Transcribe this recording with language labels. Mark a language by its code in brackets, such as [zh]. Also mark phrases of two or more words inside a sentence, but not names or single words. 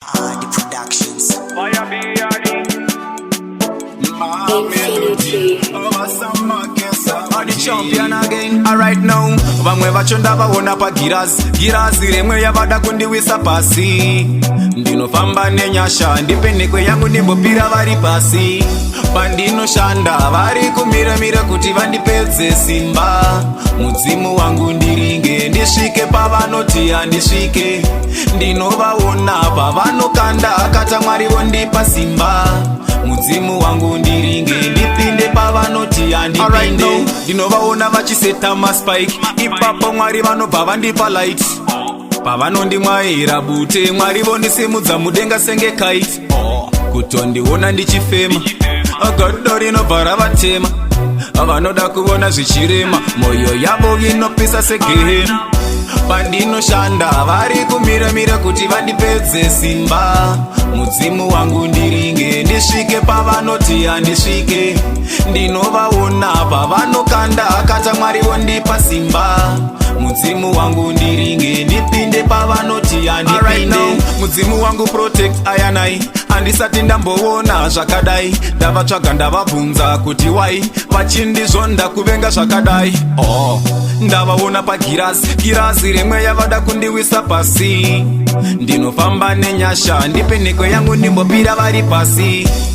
[en] Adi Productions. Fire be Adi. Infinity. Adi champion again. All right now. [sn] Vamwe vacho ndavaona pagirazi. Girazi remwe yavada kundiwisa pasi. Ndinofamba nenyasha, ndipe nhekwe yangu ndimbopira vari pasi. Pandinoshanda, vari kumira-mira kuti vandipedze simba. Mudzimu wangu ndiringe, ndisvike pavanoti handisvike. Ndinovaona pavanokanda, akata Mwari vondipa simba. Mudzimu wangu ndiringe, ndipinde pavanoti handipinde. [en] All right, no. [sn] Ndinovaona vachiseta maspike, ipapo Mwari vanobva vandipa light. Pavanondimwaira bute, Mwari vondisimudza mudenga senge kite. Kutondiona ndichifema, godo rinobva ravatema. Vanoda kuona zvichirema, mwoyo yavo inopisa segehena. Pandinoshanda, vari kumira-mira kuti vandipedze simba. Mudzimu wangu ndiringe, ndisvike pavanoti handisvike. Ndinovaona pavanokanda, akata Mwari vondipa simba. Mudzimu wangu ndiringe, ndipinde pavanoti handipinde. [en] All right, now. [sn] Mudzimu wangu protect ayanai, handisati ndamboona zvakadai. Ndavatsvaga ndavabvunza kuti wai vachindizvonda kuvenga zvakadai. Oh, ndavaona pagirazi, girazi remwe yavada kundiwisa pasi. Ndinofamba nenyasha, ndipe nhekwe yangu ndimbopira vari pasi.